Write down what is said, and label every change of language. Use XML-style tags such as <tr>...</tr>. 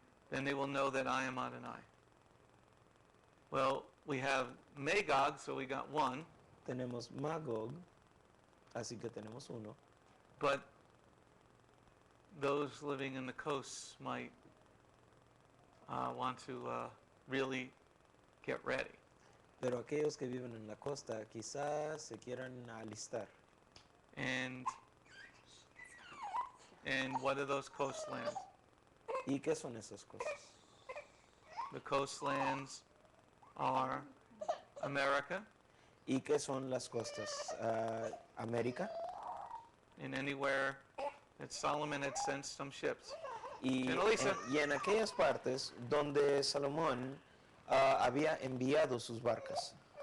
<en>Then they will know that I am Adonai. Well, we have Magog, so we got one.</en> <es>Tenemos Magog, Así que tenemos uno.</es> <en>But those living in the coasts might want to really get ready.</en> <es>Pero aquellos que viven en la costa quizás se quieran alistar.</es> <en>And what are those coastlands?</en> <es>¿Y qué son esas cosas?</es> <en>The coastlands are America</en> <es>¿Y qué son las costas? América.</es> <en>and anywhere that Solomon had sent some ships.</en> <es>Y, Pero Lisa. y en aquellas partes donde Salomón había enviado sus barcas.</es>